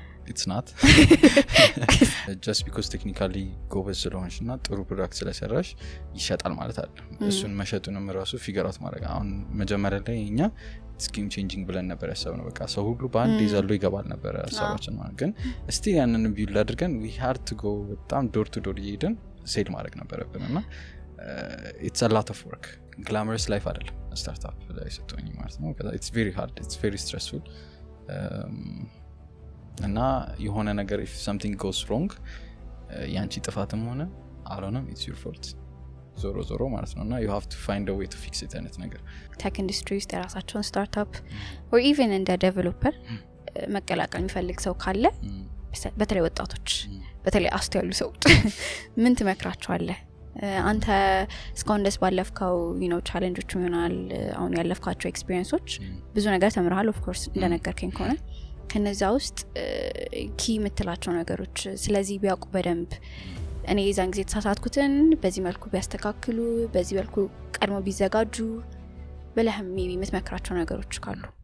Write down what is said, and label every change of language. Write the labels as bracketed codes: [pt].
[en] it's not just because technically [am] ጎበዝ ስለሆንሽና ጥሩ ፕሮዳክት ስለሰራሽ ይሸጣል ማለት አይደለም። እሱን መሸጡንም ራሱ ፊገር አውት ማድረግ አሁን መጀመሪያ ላይ እኛ ስኪም ቼንጂንግ ብለን ነበር ያሰብነው። በቃ ሰው ሁሉ በአንድ ይዘሉ ይገባል ነበር ሐሳባችን ማለት ግን እስቲ ያንን ቢውል አድርገን [en] we had to go [am] በጣም ዶር ቱ ዶር እየሄድን ሴል ማድረግ ነበረብንና [en] it's a lot of work. glamorous life [am] አይደለም ስታርታፕ ላይ ስትሆኚ ማለት ነው። [en] it's very hard, it's very stressful. [am] እና የሆነ ነገር [en] if something goes wrong [am] ያንቺ ጥፋትም ሆነ አልሆነም [en] it's your fault [am] ዞሮ ማለት ነውና [en] you have to find a way to fix it [am] አይነት ነገር ቴክ ኢንዱስትሪ ውስጥ የራሳቸውን ስታርታፕ [en] or even [am] እንደ ዴቨሎፐር መቀላቀል የሚፈልግ ሰው ካለ በተለይ ወጣቶች በተለይ አስቶ ያሉ ሰው ምን ትመክራቸዋለህ? አንተ እስካሁን ደስ ባለፍከው ቻሌንጆች ይሆናል አሁን ያለፍካቸው ኤክስፒሪየንሶች ብዙ ነገር ተምረሃል ኦፍ ኮርስ እንደነገርከኝ ከሆነ ከነዛ ውስጥ ኪ የምትላቸው ነገሮች ስለዚህ ቢያውቁ በደንብ እኔ የዛን ጊዜ ተሳሳትኩትን በዚህ መልኩ ቢያስተካክሉ በዚህ መልኩ ቀድሞ ቢዘጋጁ በለህም የምትመክራቸው ነገሮች ካሉ?